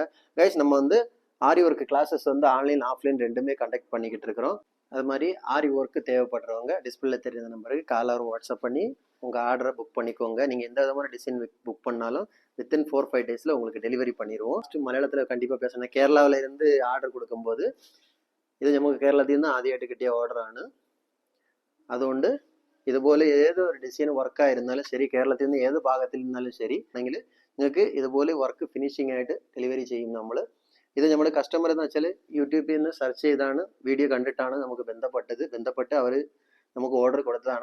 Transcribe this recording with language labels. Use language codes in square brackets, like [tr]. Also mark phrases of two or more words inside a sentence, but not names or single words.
[ta] கைஸ், நம்ம வந்து ஆரி [en] work classes [ta] வந்து [en] online offline [ta] ரெண்டுமே கண்டக்ட் பண்ணிக்கிட்டு இருக்கிறோம். அது மாதிரி ஆரி ஒர்க்கு தேவைப்படுறவங்க டிஸ்பிளே தெரிஞ்ச நம்பருக்கு காலர் வாட்ஸ்அப் பண்ணி உங்கள் ஆர்டரை புக் பண்ணிக்கோங்க. நீங்கள் எந்த விதமான [en] design book [ta] பண்ணாலும் [en] within 4-5 days [ta] உங்களுக்கு டெலிவரி பண்ணிடுவோம். மலையாளத்தில் கண்டிப்பாக பேசணும். கேரளாவில் இருந்து ஆர்டர் கொடுக்கும்போது இது நமக்கு [ml] കേരളത്തിൽ നിന്ന് ആദ്യമായിട്ട് കിട്ടിയ ഓർഡറാണ്. അതുകൊണ്ട് ഇതുപോലെ ഏത് ഒരു ഡിസൈൻ വർക്കായിരുന്നാലും ശരി, കേരളത്തിൽ നിന്ന് ഏത് ഭാഗത്തിൽ നിന്നാലും ശരി എങ്കിൽ നിങ്ങൾക്ക് ഇതുപോലെ [en] work finishing [ml] ആയിട്ട് ഡെലിവറി ചെയ്യും നമ്മൾ. ഇത് നമ്മുടെ കസ്റ്റമർ എന്ന് വെച്ചാൽ യൂട്യൂബിൽ നിന്ന് സെർച്ച് ചെയ്താണ് വീഡിയോ കണ്ടിട്ടാണ് നമുക്ക് ബന്ധപ്പെട്ട് അവർ നമുക്ക് ഓർഡർ കൊടുത്തതാണ്.